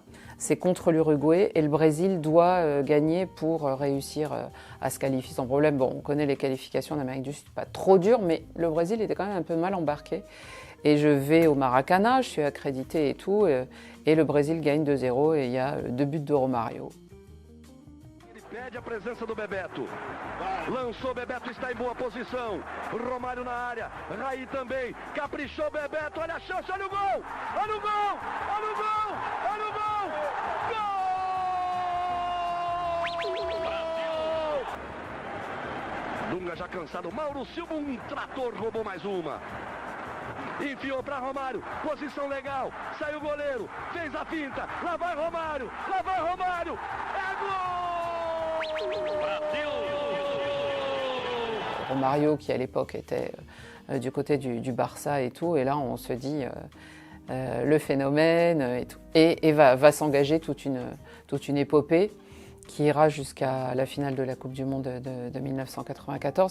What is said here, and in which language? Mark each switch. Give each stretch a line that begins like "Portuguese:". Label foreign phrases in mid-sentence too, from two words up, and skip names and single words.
French: C'est contre l'Uruguay et le Brésil doit gagner pour réussir à se qualifier sans problème. Bon, on connaît les qualifications d'Amérique du Sud, pas trop dur, mais le Brésil était quand même un peu mal embarqué. Et je vais au Maracana, je suis accrédité et tout, et le Brésil gagne 2-0 et il y a 2 buts de Romario.
Portuguese: Pede a presença do Bebeto. Lançou, Bebeto está em boa posição. Romário na área. Raí também. Caprichou, Bebeto. Olha a chance, olha o gol! Olha o gol! Olha o gol! Olha o gol! Gol! Dunga já cansado. Mauro Silva, trator, roubou mais uma. Enfiou para Romário. Posição legal. Saiu o goleiro. Fez a finta. Lá vai Romário. Lá vai Romário. É gol!
French: Romario qui à l'époque était du côté du Barça et tout, et là on se dit le phénomène et tout, et va s'engager toute une épopée qui ira jusqu'à la finale de la Coupe du Monde de 1994.